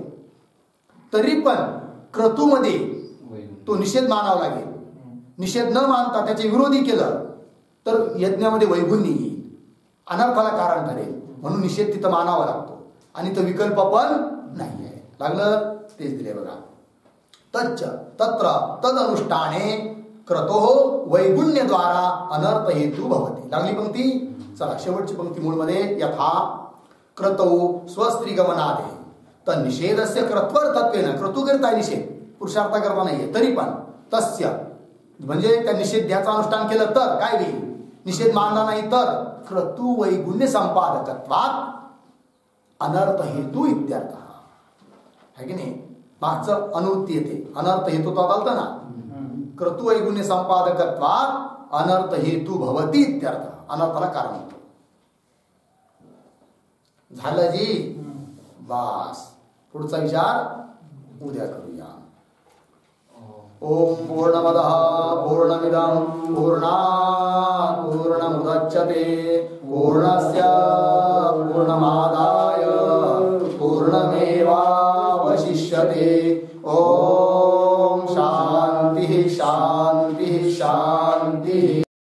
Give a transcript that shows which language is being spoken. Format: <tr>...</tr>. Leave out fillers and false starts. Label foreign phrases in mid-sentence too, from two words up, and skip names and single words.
<mr>तरी पण क्रतूमध्ये तो निषेध मानावा लागेल. निषेध न मानता त्याचे विरोधी केलं तर यज्ञामध्ये वैगुण्य येईल, अनर्थाला कारण ठरेल. म्हणून निषेध तिथं मानावा लागतो आणि तो विकल्प पण नाही आहे. लागलं तेच दिले बघा.</mr> <sa>तच्च तत्र तदनुष्ठाने क्रतोः वैगुण्यद्वारा अनर्थ हेतु भवति.</sa> <mr>लागली पंक्ती. चला शेवटची पंक्ती मूळमध्ये</mr> <sa>यथा क्रतौ स्वस्त्री गमनादे तर निषेधस्य क्रत्वर्थत्वेन</sa> <mr>क्रतू करता निषेध पुरुषार्थ करता नाहीये. तरी पण तस्य म्हणजे त्या निषेधाचं अनुष्ठान केलं तर काय होईल. निषेध मानला नाही तर</mr> <sa>क्रतू वैगुण्य संपादकत्वात अनर्थ हेतू इत्यर्थ</sa> <mr>है की नाही. मागचं अनुवृत्ती येते अनर्थ हेतू तो आलता ना.</mr> <sa>क्रतू वैगुण्य संपादकत्वात अनर्थ हेतू भवती इत्यर्थ.</sa> <mr>अनर्थाला कारण होतं. झालं जी. बास पुढचा विचार उद्या करूया.</mr> <sa>ओम पूर्णमदः पूर्णमिदं पूर्णात् पूर्णमुदच्यते पूर्णस्य पूर्णमादाय पूर्णमेवावशिष्यते. ओम शांति शांति शांति.</sa>